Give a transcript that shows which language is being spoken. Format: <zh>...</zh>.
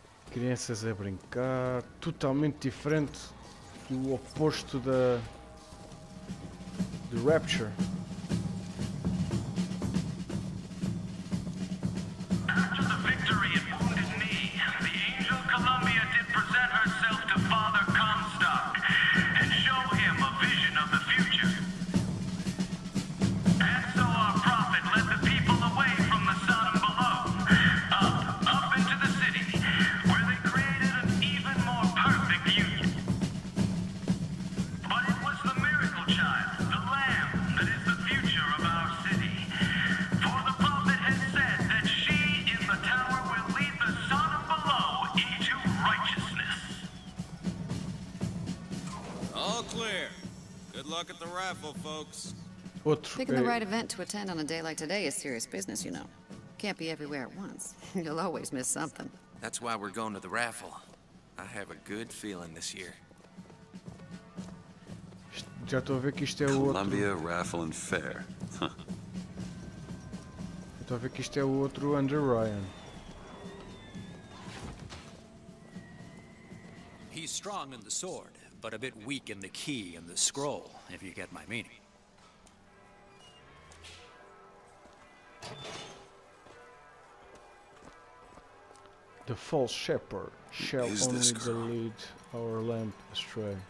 <pt>Crianças a brincar, totalmente diferente do oposto da Rapture.</pt> <en>After the victory at Wounded Knee, the Angel Columbia did present herself to Father Comstock and show him a vision of the future. And so our prophet led the people away from the Sodom below, up into the city, where they created an even more perfect union. But it was the miracle child, the lamb, that is the future of our city. For the prophet has said that she in the tower will lead the Sodom below into righteousness. All clear. Good luck at the raffle, folks. Picking the right event to attend on a day like today is serious business, you know. Can't be everywhere at once. You'll always miss something. That's why we're going to the raffle. I have a good feeling this year.</en> <pt>Já estou a ver que isto é o outro.</pt> <en>Columbia, Raffle, and Fair. Huh.</en> <pt>Estou a ver que isto é o outro Under Ryan.</pt> <en>He's strong in the sword, but a bit weak in the key and the scroll, if you get my meaning. The false shepherd shall only lead our lamp astray.</en>